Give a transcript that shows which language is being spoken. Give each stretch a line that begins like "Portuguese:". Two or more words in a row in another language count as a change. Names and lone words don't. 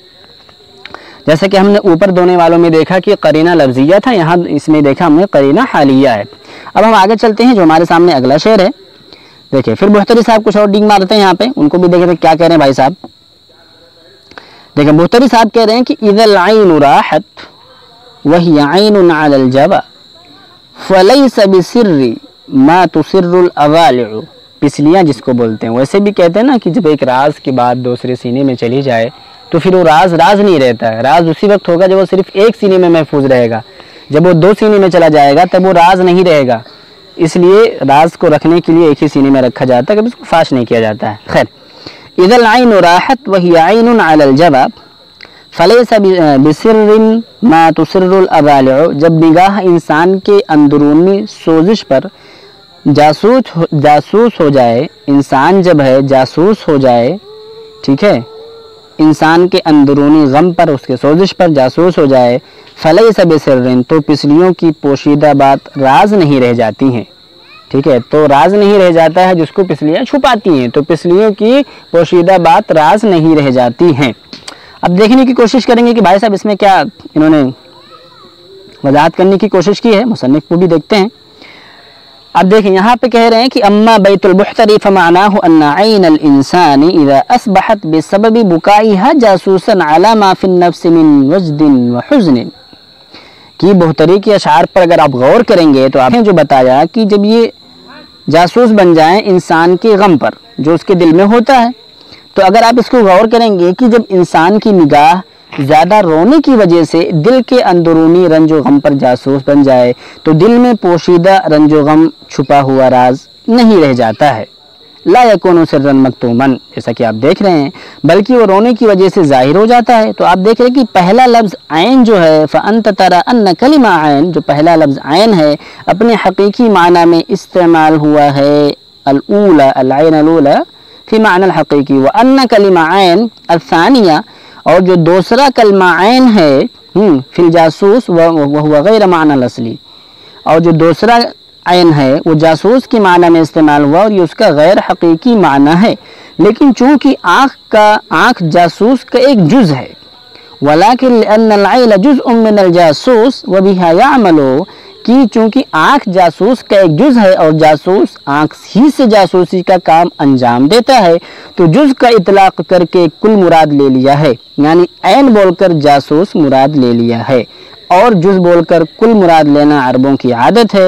Hindi: जैसे कि हमने ऊपर दोने वालों में देखा कि करीना लफ्जिया था, यहाँ इसमें देखा हमने करीना हालिया है। अब हम आगे चलते हैं, जो हमारे सामने अगला शेर है। देखिए फिर बुख्तरी साहब कुछ और डिंग मारते हैं यहाँ पे, उनको भी देखें क्या कह रहे हैं भाई साहब। देखिए बुख्तरी साहब कह रहे हैं कि
Arabic: إذا العين راحت وهي عين على الجوى فليس بسر ما تسر الأضالع.
Hindi: पिसलियाँ जिसको बोलते हैं, वैसे भी कहते हैं ना कि जब एक राज की बात दूसरे सीने में चली जाए तो फिर वो राज राज नहीं रहता है। राज उसी वक्त होगा जब वो सिर्फ एक सीने में महफूज रहेगा, जब वो दो सीने में चला जाएगा तब वो राज नहीं रहेगा। इसलिए राज को रखने के लिए एक ही सीने में रखा जाता है, कभी उसको फाश नहीं किया जाता है। खैर,
Arabic: إذا العين راحت وهي عين على الجوى فليس بسرٍّ ما تسر الأضالع.
Hindi: जब निगाह इंसान के अंदरूनी सोजिश पर जासूस हो जाए, इंसान जब है जासूस हो जाए, ठीक है, इंसान के अंदरूनी गम पर उसके सोजिश पर जासूस हो जाए,
Arabic: فليس بسرٍّ,
Hindi: तो पिसलियों की पोशीदा बात राज नहीं रह जाती हैं। ठीक है, तो राज नहीं रह जाता है जिसको पिसलियाँ छुपाती हैं, तो पिसलियों की पोशीदा बात राज नहीं रह जाती हैं। अब देखने की कोशिश करेंगे कि भाई साहब इसमें क्या इन्होंने वजाहत करने की कोशिश की है, मुसन्निफ को भी देखते हैं। अब देखें यहाँ पे कह रहे हैं कि
Arabic: أما بيت البحتري فمعناه أن عين الإنسان إذا أصبحت بسبب بكائها جاسوسا على ما في النفس من وجد وحزن.
Hindi: कि बुख्तरी के अशार पर अगर आप गौर करेंगे तो आपने जो बताया कि जब ये जासूस बन जाएं इंसान के गम पर जो उसके दिल में होता है, तो अगर आप इसको गौर करेंगे कि जब इंसान की निगाह ज़्यादा रोने की वजह से दिल के अंदरूनी रंजो गम पर जासूस बन जाए तो दिल में पोशीदा रंजो गम छुपा हुआ राज नहीं रह जाता है।
Arabic: لا يكون سرا مكتوما,
Hindi: जैसा कि आप देख रहे हैं, बल्कि वो रोने की वजह से जाहिर हो जाता है। तो आप देख रहे हैं कि पहला लफ्ज़ ऐन जो है,
Arabic: فأنت ترى أن كلمة عين,
Hindi: जो पहला लफ्ज़ ऐन है अपने हकीकी माना में इस्तेमाल हुआ है
Arabic: الأولى، العين الأولى في المعنى الحقيقي، وأن كلمة عين الثانية,
Hindi: और जो दूसरा कलमा ऐन है
Arabic: في الجاسوس وهو غير المعنى الأصلي,
Hindi: और जो दूसरा ऐन है वो जासूस की माना में इस्तेमाल हुआ और ये उसका गैर हकीकी माना है। लेकिन चूँकि आँख जासूस का एक जुज़ है,
Arabic: ولكن لأن العين جزء من الجاسوس وبها يعمل,
Hindi: कि चूँकि आँख जासूस का एक जुज़ है और जासूस आँख ही से जासूसी का काम अंजाम देता है, तो जुज़ का इतलाक़ करके कुल मुराद ले लिया है, यानी ऐन बोलकर जासूस मुराद ले लिया है और जुज़ बोलकर कुल मुराद लेना अरबों की आदत है।